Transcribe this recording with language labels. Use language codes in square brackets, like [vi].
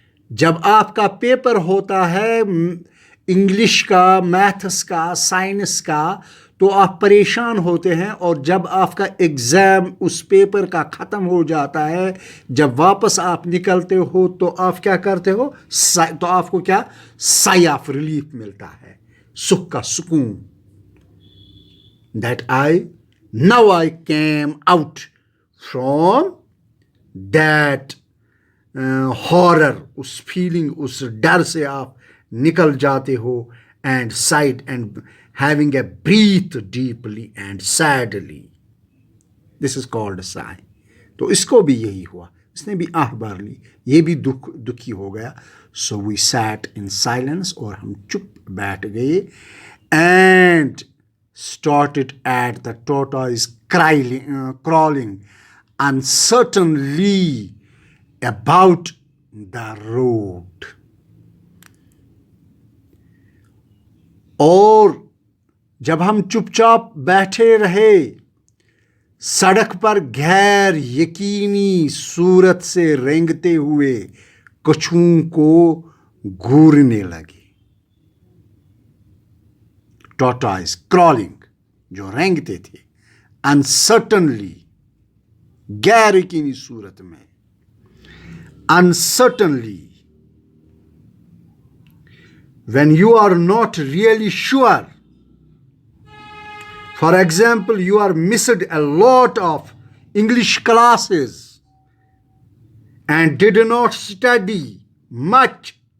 [hi] जब आपका पेपर होता है इंग्लिश का, मैथ्स का, साइंस का, तो आप परेशान होते हैं, और जब आपका एग्ज़ाम उस पेपर का ख़त्म हो जाता है, जब वापस आप निकलते हो, तो आप क्या करते हो, तो आपको क्या, साई ऑफ रिलीफ मिलता है, सुख का सुकून. That [en] now I came out from that horror, [hi] उस फीलिंग, उस डर से आप निकल जाते हो. [en] and sighed and having a breath deeply and sadly. This is called a sigh. [hi] तो इसको भी यही हुआ, इसने भी आह भर ली, ये भी दुखी हो गया. [en] So we sat in silence, [hi] और हम चुप बैठ गए. [en] and started at the tortoise crawling uncertainly about the road. [hi] और जब हम चुपचाप बैठे रहे, सड़क पर गैर यकीनी सूरत से रेंगते हुए कछुओं को घूरने लगे. [en] tortoise crawling, [hi] जो रेंगते थे, अनसर्टनली, गैर यकीनी सूरत में. [en] Uncertainly, when you are not really sure. For example, you are missed a lot of English classes and did not study much.